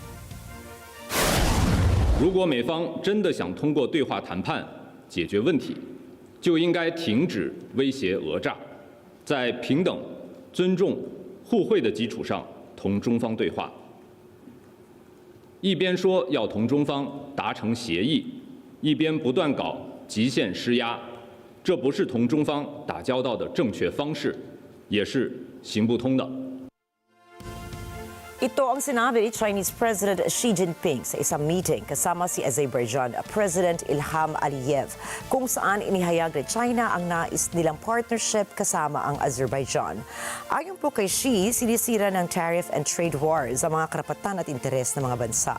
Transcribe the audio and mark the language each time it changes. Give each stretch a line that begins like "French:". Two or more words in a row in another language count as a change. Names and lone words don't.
Chinese: 如果美方真的想通过对话谈判解决问题，就应该停止威胁讹诈，在平等、尊重、互惠的基础上同中方对话。一边说要同中方达成协议，一边不断搞极限施压，这不是同中方打交道的正确方式，也是行不通的。
Filipino: Ito ang sinabi ni
English: Chinese President
Filipino: Xi Jinping sa isang meeting kasama si Azerbaijan President Ilham Aliyev, kung saan inihayag ni China ang nais nilang partnership kasama ang Azerbaijan. Ayon po kay Xi, sinisira ng
English: tariff and trade wars
Filipino: ang mga karapatan at interes ng mga bansa.